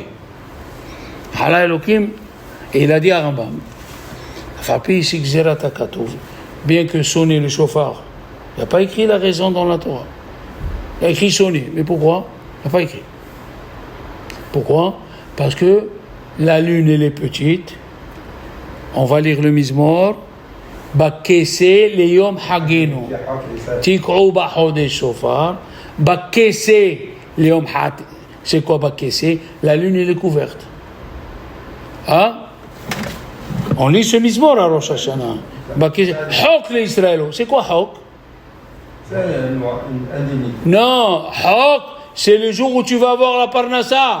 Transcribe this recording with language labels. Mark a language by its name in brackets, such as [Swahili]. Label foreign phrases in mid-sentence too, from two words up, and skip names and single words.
[French] Allah Elohim, et il a dit à Rambam, bien que sonner le chauffard, il n'a pas écrit la raison dans la Torah. Il a écrit sonner. Mais pourquoi? Il n'a pas écrit. Pourquoi? Parce que la lune, elle est petite. On va lire le Mizmor. [Hebrew] בכסה ליום חגנו. תקעו בחודש שופר. בכסה ליום חגנו. [French] C'est quoi Bakese? La lune, elle est couverte. Hein? On lit ce Mizmor à Rosh Hashanah. [Hebrew] חק לישראל. [French] C'est quoi Hok? C'est un déni. Non, Hok, c'est le jour où tu vas avoir la Parnassa.